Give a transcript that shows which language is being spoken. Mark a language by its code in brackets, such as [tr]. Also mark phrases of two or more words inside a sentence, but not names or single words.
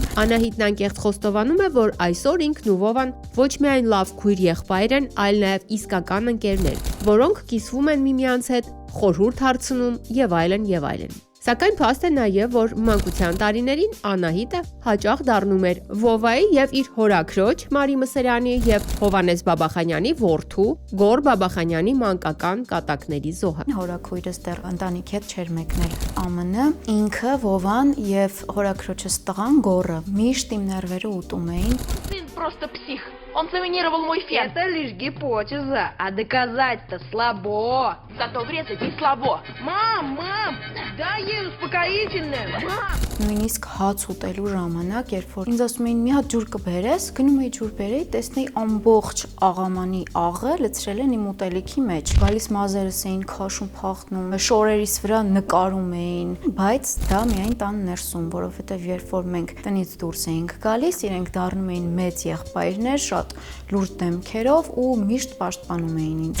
[hy] Անահիտն անկեղծ խոստովանում է, որ այսօր ինքն ու Վովան ոչ միայն լավ քույր եղբայր են, այլ նաև իսկական ընկերներ, որոնք կիսվում են միմյանց հետ, խորհուրդ հարցնում եւ այլն։ Սակայն փաստ է նաև, որ մանկության տարիներին Անահիտը հաճախ դառնում էր Վովայի եւ իր հորաքրոջ Մարի Մսերյանի եւ Հովանես Բաբախանյանի որդու Գոր Բաբախանյանի մանկական կատակների զոհը։ Հորաքույրս դեռ ընտանիքի հետ չէր մեկնել ԱՄՆ, инքը Վովան եւ հորաքրոջս տղան Գորը միշտ իմ ներվերը ուտում էին։ [ru] Сын просто псих. Он заминировал мой фен. Это лишь гипотеза, а доказать-то слабо. Зато врезать не слабо. Мам, дай ей успокоительное. Мам. [hy] Նույնիսկ հաց ուտելու ժամանակ, երբ որ ինձ ասում էին մի հատ ջուր կբերես, գնում էի ջուր բերեի, տեսնեի ամբողջ աղամանի աղը լցրել են իմ ուտելիքի մեջ։ Գալիս մազերս էին քաշում, փախնում, շորերիս վրա նկարում էին, բայց դա միայն տան ներսում, որովհետև երբ որ մենք տնից դուրս էինք գալիս, իրենք դառնում էին մեծ եղբայրներ, շատ լուրջ դեմքերով ու միշտ պաշտպանում էին ինձ։